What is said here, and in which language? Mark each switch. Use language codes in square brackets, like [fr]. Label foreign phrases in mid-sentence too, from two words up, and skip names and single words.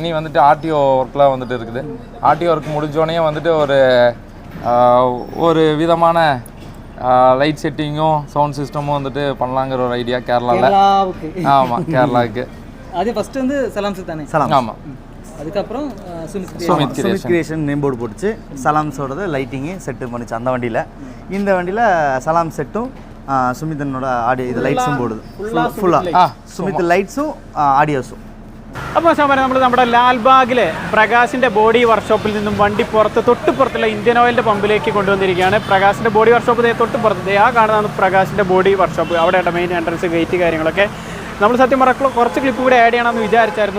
[ta] இனி வந்துட்டு ஆர்டிஓ ஒர்க்லாம் வந்துட்டு இருக்குது. ஆர்டிஓ ஒர்க் முடிஞ்சோடனே வந்துட்டு ஒரு விதமான லைட் செட்டிங்கும் சவுண்ட் சிஸ்டமும் வந்துட்டு பண்ணலாங்கிற ஒரு ஐடியா கேரளாவில். ஆமாம், கேரளாவுக்கு. அது ஃபர்ஸ்ட் வந்து சலாம்ஸ் தானே? சலாம். ஆமாம், அதுக்கப்புறம் சுமித் [en] creation name board [ta] போட்டுச்சு. சலாம்ஸோடது லைட்டிங்கு செட்டு பண்ணிச்சு அந்த வண்டியில். இந்த வண்டியில் சலாம் செட்டும் சுமித்தனோட ஆடியோ இது லைட்ஸும் போடுது ഫുള്ളാ. [ml] സുമിത്ത് ലൈറ്റ്സും ആഡിയോസും. അപ്പോൾ സമരം നമ്മുടെ ലാൽബാഗിലെ പ്രകാശിൻ്റെ ബോഡി വർക്ക്ഷോപ്പിൽ നിന്നും വണ്ടി തൊട്ടുപുറത്തുള്ള ഇന്ത്യൻ ഓയിലിൻ്റെ പമ്പിലേക്ക് കൊണ്ടുവന്നിരിക്കുകയാണ്. പ്രകാശിൻ്റെ [en] body workshop [ml] തൊട്ടുപുറത്ത് ആ കാണുന്നതാണ് പ്രകാശിൻ്റെ [en] body workshop. [ml] അവിടെയാണ് [en] main entrance, [ml] ഗേറ്റ് കാര്യങ്ങളൊക്കെ. നമ്മൾ സത്യം പറഞ്ഞാൽ കുറച്ച് ക്ലിപ്പ് കൂടെ ആഡ് ചെയ്യണമെന്ന് വിചാരിച്ചായിരുന്നു.